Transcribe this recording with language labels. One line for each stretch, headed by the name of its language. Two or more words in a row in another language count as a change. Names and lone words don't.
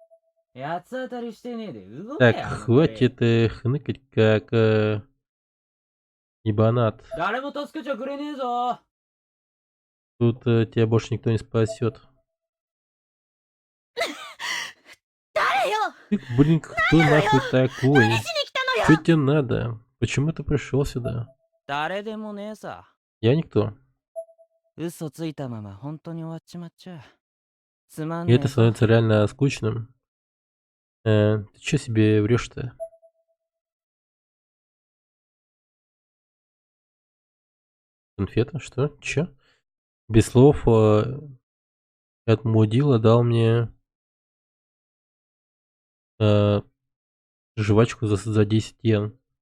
Russian: Так, хватит хныкать, как ебанат. Тут тебя больше никто не спасет. Ты, блин, кто нахуй такой? Что тебе надо? Почему ты пришел сюда?
Japanese: 誰でもねえさ。
Russian: Я никто.
Japanese: 嘘ついたまま本当に終わっちまっちゃ。つまん
Russian: И
Japanese: ね
Russian: это
Japanese: えぞ。
Russian: становится реально скучным. Ты что себе врешь-то? Конфета? Что? Чё? Без слов от мудила дал мне жвачку за 10 йен.